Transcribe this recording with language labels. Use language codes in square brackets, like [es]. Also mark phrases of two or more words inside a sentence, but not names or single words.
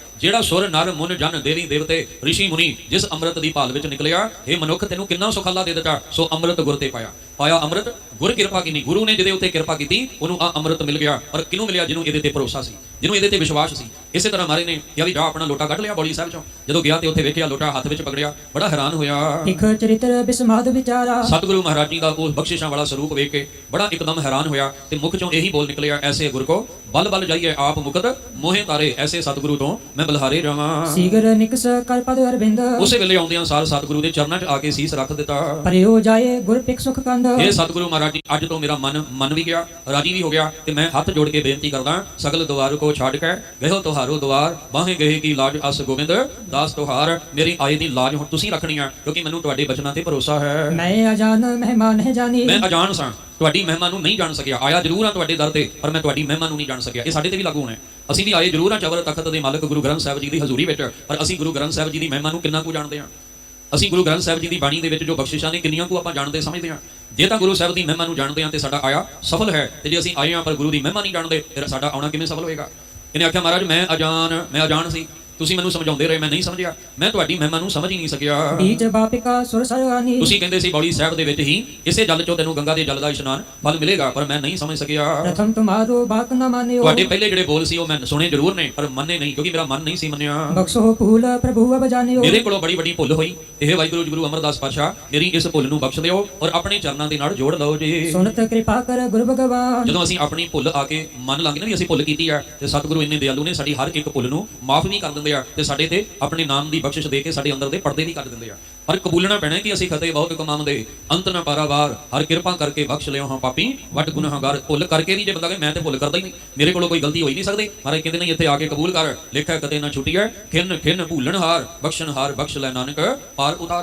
[pa] ਜਿਹੜਾ ਸੁਰ ਨਰ ਮੁਨ ਜਨ ਦੇਵੀ ਦੇਵਤੇ ਰਿਸ਼ੀ ਮੁਨੀ ਜਿਸ ਅੰਮ੍ਰਿਤ ਦੀ ਭਾਲ ਵਿੱਚ ਨਿਕਲਿਆ, ਇਹ ਮਨੁੱਖ ਤੈਨੂੰ ਕਿੰਨਾ ਸੁਖਾਲਾ ਦੇ ਦਿੱਤਾ, ਸੋ ਅੰਮ੍ਰਿਤ ਗੁਰ ਤੇ ਪਾਇਆ। ਪਾਇਆ ਅੰਮ੍ਰਿਤ ਗੁਰ ਕਿਰਪਾ ਕੀਤੀ, ਗੁਰੂ ਨੇ ਜਿਹਦੇ ਉੱਤੇ ਕਿਰਪਾ ਕੀਤੀ ਉਹਨੂੰ ਆ ਅੰਮ੍ਰਿਤ ਮਿਲ ਗਿਆ। ਔਰ ਕਿਹਨੂੰ ਮਿਲਿਆ? ਜਿਹਨੂੰ ਇਹਦੇ ਤੇ ਭਰੋਸਾ ਸੀ, ਜਿਹਨੂੰ ਇਹਦੇ ਤੇ ਵਿਸ਼ਵਾਸ ਸੀ। ਇਸੇ ਤਰ੍ਹਾਂ ਮਾਰੇ ਨੇ ਕਿਹਾ ਵੀ ਜਾ ਆਪਣਾ ਲੋਟਾ ਕੱਢ ਲਿਆ ਬੌੜੀ ਸਾਹਿਬ ਚੋਂ। ਜਦੋਂ ਗਿਆ ਤੇ ਉੱਥੇ ਵੇਖਿਆ ਲੋਟਾ ਹੱਥ ਵਿੱਚ ਪਕੜਿਆ, ਬੜਾ ਹੈਰਾਨ ਹੋਇਆ। [bra] लिख चरित्र बिस्माद विचारा [pa] ਸਤਿਗੁਰੂ ਮਹਾਰਾਜ ਜੀ ਦਾ ਉਹ ਬਖਸ਼ਿਸ਼ਾਂ ਵਾਲਾ ਸਰੂਪ ਵੇਖ ਕੇ ਬੜਾ ਇੱਕਦਮ ਹੈਰਾਨ ਹੋਇਆ ਤੇ ਮੁਖ ਚੋਂ ਇਹੀ ਬੋਲ ਨਿਕਲਿਆ, ਐਸੇ ਗੁਰ ਕੋ ਬਲ ਬਲ ਜਾਈਏ ਆਪ ਮੁਕਤ ਮੋਹੇ ਤਾਰੇ। ਐਸੇ ਸਤਿਗੁਰੂ ਤੋਂ ਮੈਂ ਬਲਹਾਰੇ ਰਵਾਂ। [bra] सीगर निकस कर पद अरविंद [pa] ਉਸੇ ਵੇਲੇ ਆਉਂਦਿਆਂ ਸਾਰ ਸਤਿਗੁਰੂ ਦੇ ਚਰਨਾਂ 'ਚ ਆ ਕੇ ਸੀਸ ਰੱਖ ਦਿੱਤਾ। [bra] परियो जाए गुर पिक सुख कंद [pa] ਇਹ ਸਤਿਗੁਰੂ ਮਹਾਰਾਜ ਜੀ ਅੱਜ ਤੋਂ ਮੇਰਾ ਮਨ ਮੰਨ ਵੀ ਗਿਆ, ਰਾਜੀ ਵੀ ਹੋ ਗਿਆ ਤੇ ਮੈਂ ਹੱਥ ਜੋੜ ਕੇ ਬੇਨਤੀ ਕਰਦਾ, [bra] ਸਗਲ ਦੁਆਰ ਕੋ ਛੱਡ ਕੇ ਗਇਓ ਤੁਹਾਰੋ ਦੁਆਰ ਬਾਹੇ ਗਏ ਕੀ ਲਾਜ ਅਸ ਗੋਬਿੰਦ ਦਾਸ ਤੁਹਾਰ। [pa] ਮੇਰੀ ਆਏ ਦੀ ਲਾਜ ਹੁਣ ਤੁਸੀਂ ਰੱਖਣੀ ਆ, ਕਿਉਂਕਿ ਮੈਨੂੰ ਤੁਹਾਡੇ ਬਚਨਾਂ ਤੇ ਭਰੋਸਾ ਹੈ। [bra] मैं अजान मेहमान है जानी [pa] ਮੈਂ ਅਜਾਣ ਸਾਂ, ਤੁਹਾਡੀ ਮਹਿਮਾ ਨੂੰ ਨਹੀਂ ਜਾਣ ਸਕਿਆ। ਆਇਆ ਜ਼ਰੂਰ ਆ ਤੁਹਾਡੇ ਦਰ ਤੇ, ਪਰ ਮੈਂ ਤੁਹਾਡੀ ਮਹਿਮਾ ਨੂੰ ਨਹੀਂ ਜਾਣ ਸਕਿਆ। ਇਹ ਸਾਡੇ ਤੇ ਵੀ ਲਾਗੂ ਹੋਣਾ ਹੈ। ਅਸੀਂ ਵੀ ਆਏ ਜ਼ਰੂਰ ਆ ਚਵਰ ਤਖਤ ਦੇ ਮਾਲਕ ਗੁਰੂ ਗ੍ਰੰਥ ਸਾਹਿਬ ਜੀ ਦੀ ਹਜ਼ੂਰੀ ਵਿੱਚ, ਪਰ ਅਸੀਂ ਗੁਰੂ ਗ੍ਰੰਥ ਸਾਹਿਬ ਜੀ ਦੀ ਮਹਿਮਾ ਨੂੰ ਕਿੰਨਾ ਕੁ ਜਾਣਦੇ ਹਾਂ? ਅਸੀਂ ਗੁਰੂ ਗ੍ਰੰਥ ਸਾਹਿਬ ਜੀ ਦੀ ਬਾਣੀ ਦੇ ਵਿੱਚ ਜੋ ਬਖਸ਼ਿਸ਼ਾਂ ਨੇ ਕਿੰਨੀਆਂ ਕੁ ਆਪਾਂ ਜਾਣਦੇ ਸਮਝਦੇ ਹਾਂ? ਜੇ ਤਾਂ ਗੁਰੂ ਸਾਹਿਬ ਦੀ ਮਹਿਮਾ ਨੂੰ ਜਾਣਦੇ ਹਾਂ ਤੇ ਸਾਡਾ ਆਇਆ ਸਫਲ ਹੈ, ਤੇ ਜੇ ਅਸੀਂ ਆਏ ਹਾਂ ਪਰ ਗੁਰੂ ਦੀ ਮਹਿਮਾ ਨਹੀਂ ਜਾਣਦੇ ਫਿਰ ਸਾਡਾ ਆਉਣਾ ਕਿਵੇਂ ਸਫਲ ਹੋਏਗਾ? ਇਹਨੇ ਆਖਿਆ ਮਹਾਰਾਜ ਮੈਂ ਅਜਾਣ ਸੀ, ਤੁਸੀਂ ਮੈਨੂੰ ਸਮਝਾਉਂਦੇ ਰਹੇ, ਮੈਂ ਨਹੀਂ ਸਮਝਿਆ, ਮੈਂ ਤੁਹਾਡੀ ਮਹਿਮਾ ਨੂੰ ਸਮਝ ਹੀ ਨਹੀਂ ਸਕਿਆ। [bra] बीज वापिका सुर सरगानी [pa] ਤੁਸੀਂ ਕਹਿੰਦੇ ਸੀ ਬੌੜੀ ਸਾਹਿਬ ਦੇ ਵਿੱਚ ਹੀ ਇਸੇ ਜਲ ਚੋਂ ਤੈਨੂੰ ਗੰਗਾ ਦੇ ਜਲ ਦਾ ਇਸ਼ਨਾਨ ਫਲ ਮਿਲੇਗਾ, ਪਰ ਮੈਂ ਨਹੀਂ ਸਮਝ ਸਕਿਆ। [bra] प्रथम तुम्हारो बाक न मान्यो [pa] ਤੁਹਾਡੇ ਪਹਿਲੇ ਜਿਹੜੇ ਬੋਲ ਸੀ ਉਹ ਮੈਂ ਸੁਣੇ ਜ਼ਰੂਰ ਨੇ, ਪਰ ਮੰਨੇ ਨਹੀਂ, ਕਿਉਂਕਿ ਮੇਰਾ ਮਨ ਨਹੀਂ ਸੀ ਮੰਨਿਆ। [bra] बख्शो फूल प्रभु अब जानियो [pa] ਮੇਰੇ ਕੋਲੋਂ ਬੜੀ ਵੱਡੀ ਭੁੱਲ ਹੋਈ। ਇਹ ਵਾਹਿਗੁਰੂ ਜੀ ਗੁਰੂ ਅਮਰਦਾਸ ਪਾਤਸ਼ਾਹ ਮੇਰੀ ਇਸ ਭੁੱਲ ਨੂੰ ਬਖਸ਼ ਦਿਓ ਔਰ ਆਪਣੇ ਚਰਨਾਂ ਦੇ ਨਾਲ ਜੋੜ ਲਓ ਜੀ। [bra] सुनत कृपा कर गुरु भगवान [pa] ਜਦੋਂ ਅਸੀਂ ਆਪਣੀ ਭੁੱਲ ਆ ਕੇ ਮੰਨ ਲਾਂਗੇ ਨਾ ਵੀ ਅਸੀਂ ਭੁੱਲ ਕੀਤੀ ਆ, ਤੇ ਸਤਿਗੁਰੂ ਇੰਨੇ ਦਿਆਲੂ ਨੇ ਸਾਡੀ ਹਰ ਇੱਕ ਭੁੱਲ ਨੂੰ ਮਾਫ ਵੀ ਕਰ ਦਿੰਦੇ ਆ ਤੇ ਸਾਡੇ ਤੇ ਆਪਣੇ ਨਾਮ ਦੀ ਬਖਸ਼ਿਸ਼ ਦੇ ਕੇ ਸਾਡੇ ਅੰਦਰ ਦੇ ਪਰਦੇ ਵੀ ਕਰ ਦਿੰਦੇ ਆ। ਪਰ ਕਬੂਲਣਾ ਪੈਣਾ ਕਿ ਅਸੀਂ ਖਤੇ ਬਹੁਤ ਕਮਾਉਂਦੇ ਅੰਤ ਨਾ ਪਾਰਾਵਾਰ, ਹਰ ਕਿਰਪਾ ਕਰਕੇ ਬਖਸ਼ ਲਿਓ ਹਾਂ ਪਾਪੀ ਵੱਟ ਗੁਨਾਹਗਾਰ। ਭੁੱਲ ਕਰਕੇ ਵੀ ਜੇ ਬੰਦਾ ਕਹੇ ਮੈਂ ਤੇ ਭੁੱਲ ਕਰਦਾ ਹੀ ਨਹੀਂ, ਮੇਰੇ ਕੋਲੋਂ ਕੋਈ ਗਲਤੀ ਹੋਈ ਨਹੀਂ ਸਕਦੀ, ਮਹਾਰਾਜ ਕਹਿੰਦੇ ਨਹੀਂ ਇੱਥੇ ਆ ਕੇ ਕਬੂਲ ਕਰ, ਲਿਖਿਆ ਕਦੇ ਨਾ ਛੁੱਟੀਐ ਖਿੰਨ ਖਿੰਨ ਭੂਲਣ ਹਾਰ ਬਖਸ਼ਣ ਹਾਰ ਬਖਸ਼ ਲੈ ਨਾਨਕ ਪਾਰ ਉਤਾਰ।